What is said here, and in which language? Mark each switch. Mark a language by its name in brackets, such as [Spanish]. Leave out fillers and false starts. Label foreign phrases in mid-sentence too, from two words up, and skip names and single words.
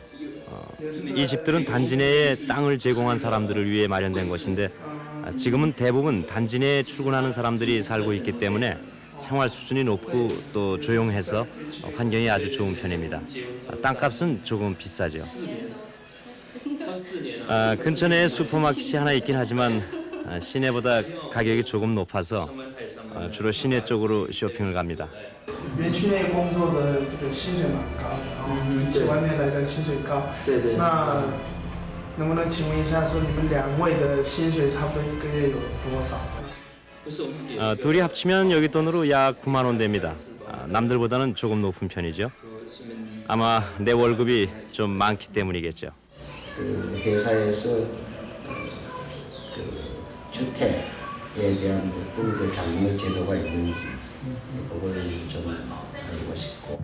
[Korean] 이 집들은 단지 내에 땅을 제공한 사람들을 위해 마련된 것인데 지금은 대부분 단지 내에 출근하는 사람들이 살고 있기 때문에 생활 수준이 높고 또 조용해서 환경이 아주 좋은 편입니다. 땅값은 조금 비싸죠. 근처 내에 슈퍼마켓이 하나 있긴 하지만 시내보다 가격이 조금 높아서 주로 시내 쪽으로 쇼핑을 갑니다. [Chinese] 园区内工作的这个薪水蛮高的，然后比起外面来讲薪水高。对。那能不能请问一下，说你们两位的薪水差不多一个月有多少？ [Korean] 둘이 합치면 여기 돈으로 약 9만 원 됩니다. 남들보다는 조금 높은 편이죠. 아마 내 월급이 좀 많기 때문이겠죠. 그 회사에서 그 주택에 대한 어떤 그 장려 제도가 있는지 그걸 좀 알고 싶고.